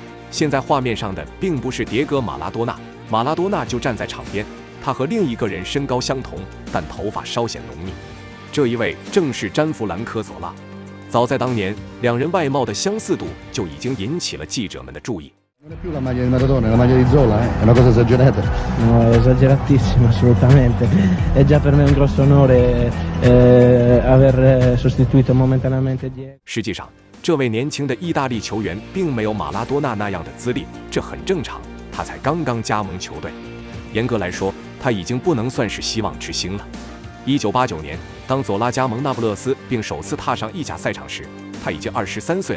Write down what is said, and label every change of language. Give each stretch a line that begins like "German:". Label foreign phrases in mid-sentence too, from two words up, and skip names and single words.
Chinese: 现在画面上的并不是迭戈·马拉多纳，马拉多纳就站在场边，他和另一个人身高相同，但头发稍显浓密。这一位正是詹弗兰科·索拉。早在当年，两人外貌的相似度就已经引起了记者们的注意。
Italian: Non è più la maglia di Maradona, è la maglia di Zola, è una cosa esagerata. No, è esageratissimo, assolutamente. È già per me un grosso onore aver sostituito momentaneamente Diego.
Chinese: 实际上，这位年轻的意大利球员并没有马拉多纳那样的资历，这很正常，他才刚刚加盟球队。严格来说，他已经不能算是希望之星了。1989年，当佐拉加盟那不勒斯并首次踏上意甲赛场时，他已经23岁了。